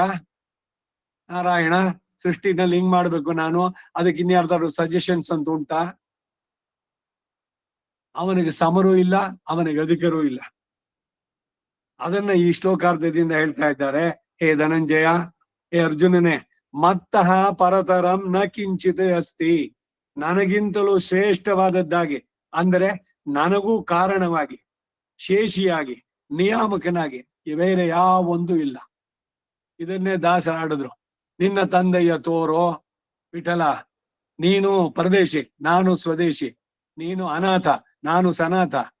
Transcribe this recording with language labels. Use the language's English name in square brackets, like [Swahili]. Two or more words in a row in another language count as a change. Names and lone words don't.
[Kannada] ನಾರಾಯಣ ಸೃಷ್ಟಿನಲ್ಲಿ ಹಿಂಗ್ ಮಾಡ್ಬೇಕು ನಾನು, ಅದಕ್ಕೆ ಇನ್ಯಾರ್ದಾದ್ರು ಸಜೆಷನ್ಸ್ ಅಂತ ಉಂಟಾ? ಅವನಿಗೆ ಸಮರೂ ಇಲ್ಲ, ಅವನಿಗೆ ಅಧಿಕಾರೂ ಇಲ್ಲ. ಅದನ್ನ ಈ ಶ್ಲೋಕಾರ್ಧದಿಂದ ಹೇಳ್ತಾ ಇದ್ದಾರೆ. ಹೇ ಧನಂಜಯ, ಹೇ ಅರ್ಜುನನೇ, [Sanskrit] ಮತ್ತಃ ಪರತರಂ ನ ಕಿಂಚಿತ್ ಅಸ್ತಿ. [Kannada] ನನಗಿಂತಲೂ ಶ್ರೇಷ್ಠವಾದದ್ದಾಗಿ, ಅಂದರೆ ನನಗೂ ಕಾರಣವಾಗಿ, ಶೇಷಿಯಾಗಿ, ನಿಯಾಮಕನಾಗಿ ಬೇರೆ ಯಾವೊಂದು ಇಲ್ಲ. ಇದನ್ನೇ ದಾಸರಾಡಿದ್ರು. ನಿನ್ನ ತಂದೆಯ ತೋರೋ ವಿಠಲ, ನೀನು ಪರದೇಶಿ, ನಾನು ಸ್ವದೇಶಿ, ನೀನು ಅನಾಥ, ನಾನು ಸನಾಥ.